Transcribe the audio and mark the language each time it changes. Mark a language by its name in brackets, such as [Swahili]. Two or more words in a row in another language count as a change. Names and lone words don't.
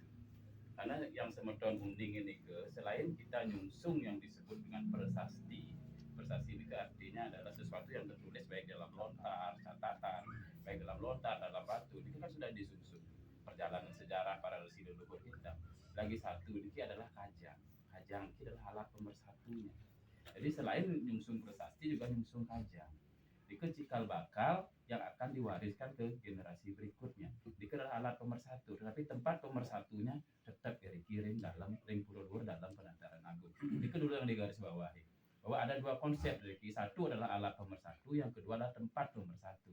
[Indonesian] Karena yang [Balinese] Semeton uning [Indonesian] ini selain kita nyungsung yang disebut dengan prasasti ini artinya adalah sesuatu yang tertulis baik dalam lontar, catatan, baik dalam lontar, dalam batu. Itu kan sudah disusun perjalanan sejarah para resi leluhur kita. Lagi satu ini adalah kajang. Kajang ini adalah alat pemersatunya. Jadi selain nyungsung prasasti juga nyungsung kajang. Itu cikal bakal yang akan diwariskan ke generasi berikutnya. Itu adalah alat pemersatu, tetapi tempat pemersatunya tetap kirim dalam ring pura dalam penataran agung. Itu dulu yang digarisbawahi. Bahwa ada dua konsep, satu adalah alat pemersatu, yang kedua adalah tempat pemersatu.